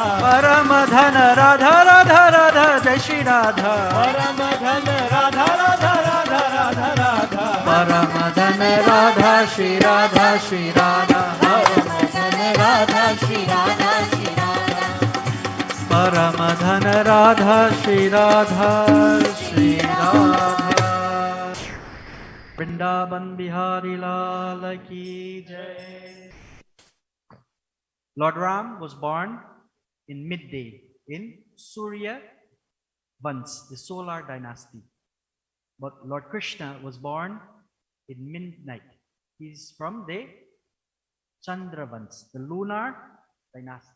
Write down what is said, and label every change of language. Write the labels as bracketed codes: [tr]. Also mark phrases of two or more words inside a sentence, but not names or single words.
[hi] परम धन राधा राधा राधा जय श्री राधा। परम धन राधा राधा राधा राधा राधा। परम धन राधा श्री राधा श्री राधा। परम धन राधा श्री राधा श्री राधा। परम धन राधा श्री राधा श्री राधा। वृंदावन बिहारी लाल की जय। [en] Lord Ram was born in midday in Surya Vans, the solar dynasty. But Lord Krishna was born in midnight. He's from the Chandravans, the lunar dynasty.